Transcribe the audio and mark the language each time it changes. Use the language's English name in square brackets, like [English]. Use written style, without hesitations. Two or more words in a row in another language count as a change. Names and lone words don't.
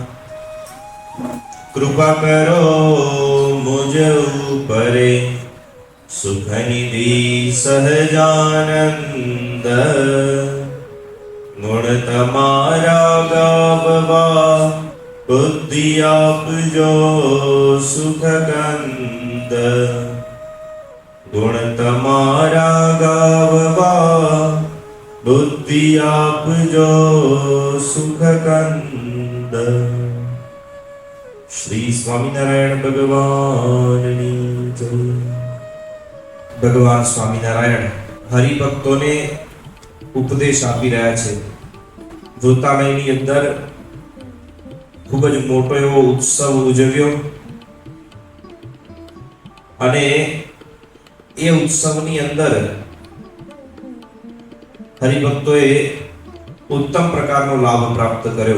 [Hindi] कृपा करो मुझ ऊपरे [Gujarati] સુખનિધિ સહજાનંદ ગુણ તમારા ગાવવા બુદ્ધિ આપજો સુખગંધ ગુણ તમારા ગાવવા બુદ્ધિ આપજો સુખગંધ। શ્રી સ્વામીનારાયણ ભગવાનની જય। ભગવાન સ્વામીનારાયણ હરિભક્તોને ઉપદેશ આપી રહ્યા છે। વૃતાલયની અંદર ખૂબ જ મોટો એવો ઉત્સવ ઉજવ્યો અને એ ઉત્સવની અંદર હરિભક્તોએ ઉત્તમ પ્રકારનો લાભ પ્રાપ્ત કર્યો।